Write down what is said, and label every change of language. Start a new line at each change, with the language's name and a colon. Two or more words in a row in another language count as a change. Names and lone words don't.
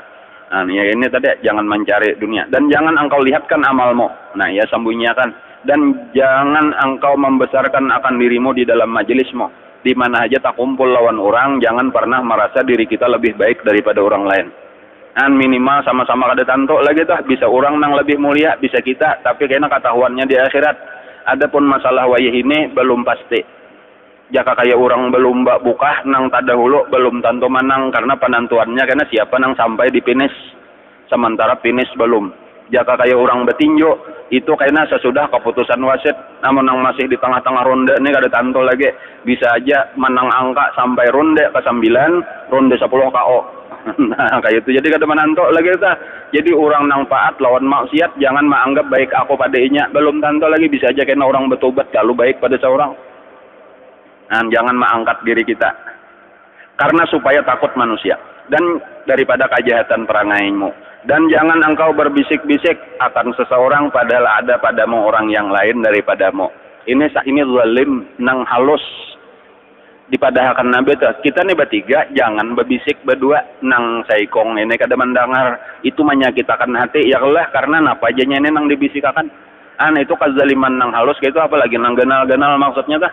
Indonesian: Nah, ya ini tadi jangan mencari dunia. Dan jangan engkau lihatkan amalmu. Nah, ya sembunyikan. Dan jangan engkau membesarkan akan dirimu di dalam majelismu.
Banjar: Di mana aja tak kumpul lawan orang, jangan pernah merasa diri kita lebih baik daripada orang lain. Minimal sama-sama kada tanto lagi tuh, bisa orang nang lebih mulia, bisa kita, tapi kayaknya ketahuannya di akhirat. Adapun masalah wayah ini belum pasti. Jika kayak orang belum buka nang tadahulu belum tanto menang karena penentuannya karena siapa nang sampai di finish,
Indonesian: sementara finish belum.
Banjar: Jika kayak orang betinju itu kayaknya sesudah keputusan wasit, namun nang masih di tengah-tengah ronde ini kada tanto lagi, bisa aja menang angka sampai ronde ke-9, ronde 10 KO. Nah kayak itu, jadi kada menanto lagi kita. Jadi orang nang taat lawan maksiat jangan menganggap baik aku padanya, belum tanto lagi, bisa aja kena orang bertobat kalau baik pada seorang.
Indonesian: Nah, jangan mengangkat diri kita karena supaya takut manusia dan daripada kejahatan perangaimu. Dan jangan engkau berbisik-bisik akan seseorang padahal ada padamu orang yang lain daripadamu.
Banjar: Ini zalim nang halus dipadahakan nabi tuh. Kita nih bertiga jangan berbisik berdua nang saikong ini kada mendengar, itu menyakitkan hati ya Allah, karena napa ajanya ini nang dibisikakan. Itu kezaliman nang halus gitu, apalagi nang ganal-ganal maksudnya tah.